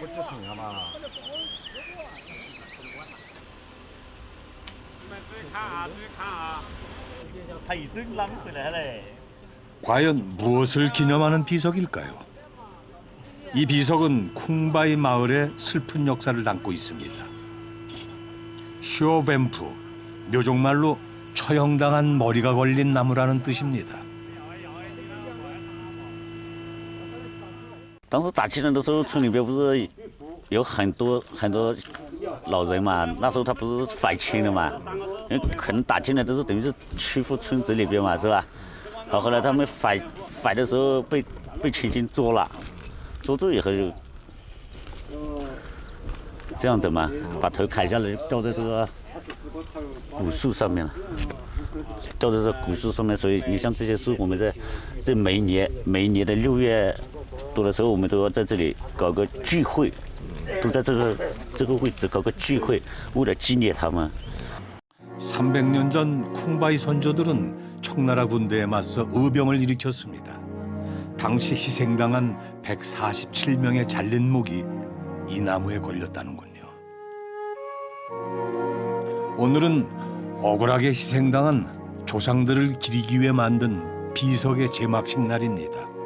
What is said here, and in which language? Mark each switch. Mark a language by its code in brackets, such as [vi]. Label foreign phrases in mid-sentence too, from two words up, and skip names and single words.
[ko] 과연 무엇을 기념하는 비석일까요? 이 비석은 쿵바이 마을의 슬픈 역사를 담고 있습니다. 쇼뱀프, 묘족말로 처형당한 머리가 걸린 나무라는 뜻입니다. [zh] 当时打气人的时候，村里边不是有很多老人嘛？那时候他不是反清了嘛？可能打进来都是等于是欺负村子里边嘛，是吧？好，后来他们反的时候被清军捉了，捉住以后就这样子嘛，把头砍下来吊在这个古树上面了。吊在这古树上面，所以你像这些树，我们在每一年的6月多的时候，我们都要在这里搞个聚会，都在这个位置搞个聚会，为了纪念他们。 [ko] 300년 전 쿵바이 선조들은 청나라 군대에 맞서 의병을 일으켰습니다. 당시 희생당한 147명의 잘린 목이 이 나무에 걸렸다는군요. 오늘은 억울하게 희생당한 조상들을 기리기 위해 만든 비석의 제막식 날입니다.